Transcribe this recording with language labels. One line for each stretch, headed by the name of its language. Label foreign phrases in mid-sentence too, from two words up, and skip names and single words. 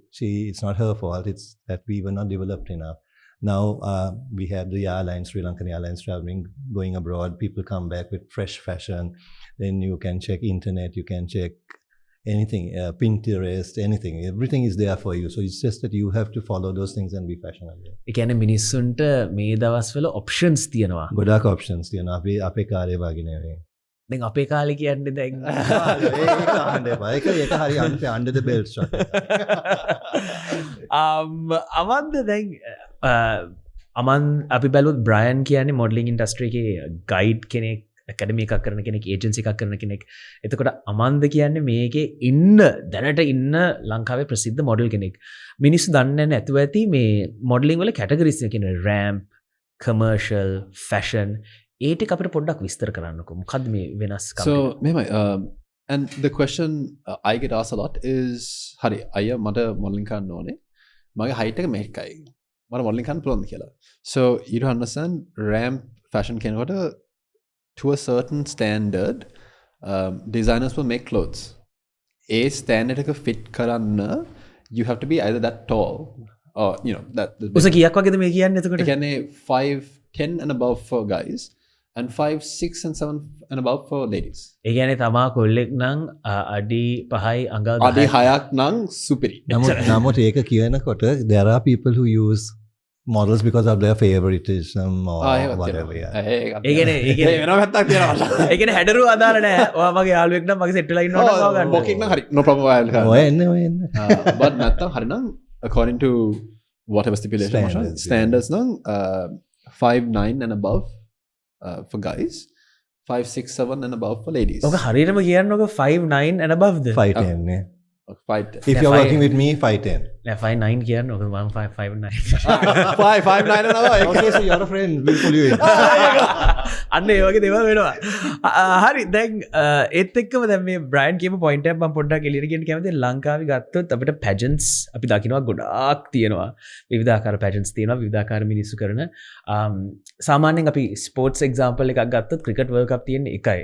English: It's not her fault, it's that we were not developed enough. Now we have the airlines, Sri Lankan airlines traveling, going abroad, people come back with fresh fashion, then you can check internet, you can check anything, Pinterest, anything, everything is there for you. So it's just that you have to follow those things and be fashionable.
Sinhala: ඒ කියන්නේ මිනිස්සුන්ට මේ දවස්වල options තියෙනවා. ගොඩාක් options තියෙනවා. අපේ කාලේ වගේ නෙවෙයි. දැන් අපේ කාලේ කියන්නේ දැන් ඒක හරි
English: under the belt shot.
Sinhala: අමන්ද දැන් අපි බැලුවොත් බ්‍රයන් කියන්නේ
English: modeling industry
Sinhala: එකේ ගයිඩ් කෙනෙක් ඇකඩමි එකක් කරන කෙනෙක් ඒජන්සි එකක් කරන කෙනෙක්. එතකොට අමන්ද කියන්නේ මේකේ දැනට ඉන්න ලංකාවේ ප්‍රසිද්ධ මොඩල් කෙනෙක්. මිනිස්සු දන්නේ නැතුව ඇති මේ මොඩලින් වල කැටගරිස් කියන්නේ
English: ramp, commercial, fashion
Sinhala: ඒ ටික අපිට පොඩ්ඩක් විස්තර කරන්නකෝ. මොකද්ද මේ වෙනස්කම්?
English: So මෙහෙමයි and the question I get asked a lot is
Sinhala: හරි අයියා මට මොඩලින් කරන්න ඕනේ.
English: මගේ height එක මේකයි. මට මොඩලින් කරන්න පුළුවන්ද කියලා. So you don't understand ramp fashion කෙනෙකුට to a certain standard designers will make clothes. A standard එක fit කරන්න you have to be either that tall or you know that
Sinhala: උස කීයක් වගේද මේ කියන්නේ එතකොට? ඒ කියන්නේ
English: 5'10" and above for guys and 5'6" and 7" and above for ladies.
Sinhala: ඒ කියන්නේ තමා කොල්ලෙක් නම් අඩි 5යි අඟල් 10යි. අඩි 6ක් නම් සුපිරි. නමුත් ඒක කියනකොට
English: there are people who use models because of their favoritism or whatever.
Sinhala: ඒ කියන්නේ වෙනම පැත්තක් තියෙනවා. ඒ කියන්නේ හැඩරුව අදාළ නැහැ. ඔයා මගේ යාළුවෙක් නම් මගේ සෙට් වෙලා ඉන්නවට ඔයා ගන්න. බොකෙක් නම් හරි
English: no problem
Sinhala: ඔයා ගන්න. ඔය එන්නේ.
English: But
Sinhala: නැත්තම් හරි නම්
English: according to whatever stipulation standards නම් 5'9" and above for guys, 5'6", 7" and above for ladies.
Sinhala: ඔක හරියටම කියන්න ඔක 5'9"
English: and above
Sinhala: ද? 5'10" නේ. 5'10".
English: If you're working with me 5'10".
Sinhala: නෑ 5'9" කියන්න ඔක මම 5'9".
English: 5'9" and above. Okay, so you're a friend. We'll pull you in.
Sinhala: අන්න ඒ වගේ දේවල් වෙනවා. හරි දැන් ඒත් එක්කම දැන් මේ බ්‍රයන් කියපු පොයින්ට් එක මම පොඩ්ඩක් එළියට ගෙන්න කැමතියි. ලංකාවේ ගත්තොත් අපිට පැජන්ට්ස් අපි දකිනවා ගොඩාක් තියෙනවා. විවිධාකාර පැජන්ට්ස් තියෙනවා. විවිධාකාර මිනිස්සු කරන සාමාන්‍යයෙන් අපි
English: sports example
Sinhala: එකක් ගත්තොත් ක්‍රිකට් වර්ල්ඩ් කප් තියෙන්නේ එකයි.